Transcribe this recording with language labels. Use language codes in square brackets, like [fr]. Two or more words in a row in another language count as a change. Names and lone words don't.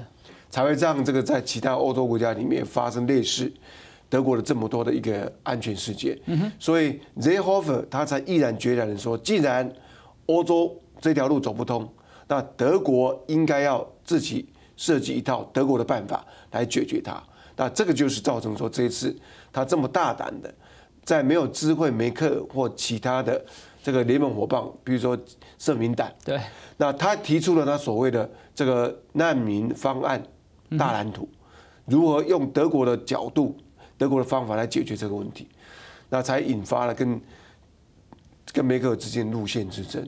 [zh] 才會讓這個在其他歐洲國家裡面發生類似德國的這麼多的一個安全事件，所以 Seehofer 他才毅然決然的說，既然歐洲這條路走不通，那德國應該要自己設計一套德國的辦法來解決它。那這個就是造成說這一次他這麼大膽的在没有知会梅克尔或其他的这个联盟伙伴，比如说社民党，对，那他提出了他所谓的这个难民方案大蓝图，如何用德国的角度、德国的方法来解决这个问题，那才引发了跟梅克尔之间路线之争。